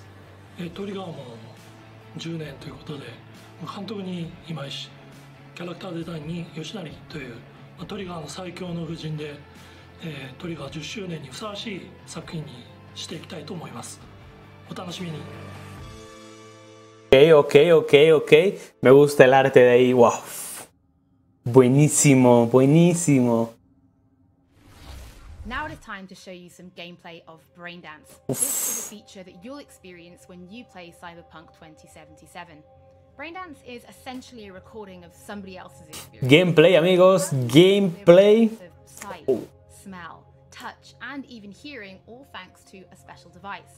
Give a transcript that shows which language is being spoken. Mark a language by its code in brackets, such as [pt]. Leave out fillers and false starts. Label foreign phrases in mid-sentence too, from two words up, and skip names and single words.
[ja] トリガーも10年ということで、監督に今石、キャラクターデザインに吉成というトリガーの最強の布陣で、トリガー10周年にふさわしい作品にしていきたいと思います。お楽しみに。 [es] Ok. Me gusta el arte de ahí. Wow. Buenísimo, buenísimo. [en] Now it is time to show you some gameplay of Braindance. This is a feature that you'll experience when you play Cyberpunk 2077. Braindance is essentially a recording of somebody else's experience. [es] Gameplay, amigos, gameplay. [en] Sight, smell, touch, and even hearing, all thanks to a special device.